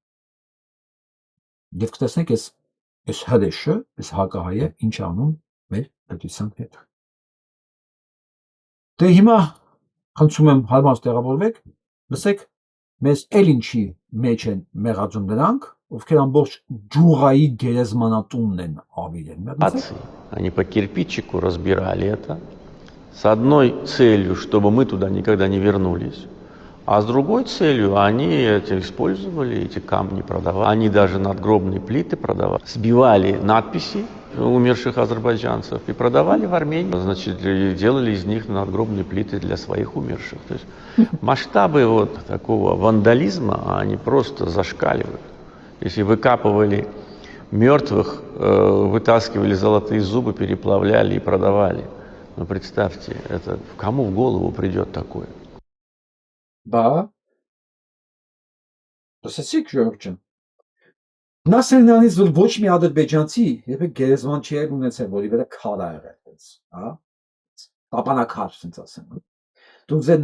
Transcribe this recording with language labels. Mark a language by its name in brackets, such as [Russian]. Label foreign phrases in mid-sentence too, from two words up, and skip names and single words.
[Armenian] Եվ կտեսնեք այս հրեշը, այս հակահայը ինչ անում մեր պետության հետ։ Դե հիմա խնդրում եմ հարմար տեղավորվեք, լսեք մեզ էլ ինչի մեջ են մեղածում նրանք, ովքեր ամբողջ ջուղայի գերեզմանատունն են ավիրել։ [Russian] Они по кирпичику разбирали это с одной целью, чтобы мы туда никогда не вернулись. А с другой целью они использовали эти камни, продавали. Они даже надгробные плиты продавали. Сбивали надписи умерших азербайджанцев и продавали в Армении. Значит, делали из них надгробные плиты для своих умерших. То есть масштабы вот такого вандализма, они просто зашкаливают. Если выкапывали мертвых, вытаскивали золотые зубы, переплавляли и продавали. Ну, представьте, это кому в голову придет такое? [Armenian] Բա լսեցիք Ժորժը Նասերնյանից ոչ մի ադրբեջանցի երբեք գերեզման չի ունեցել, որի վրա քար ա եղել, հա տապանակար, ասենք ասեմ։ Դուք ձեր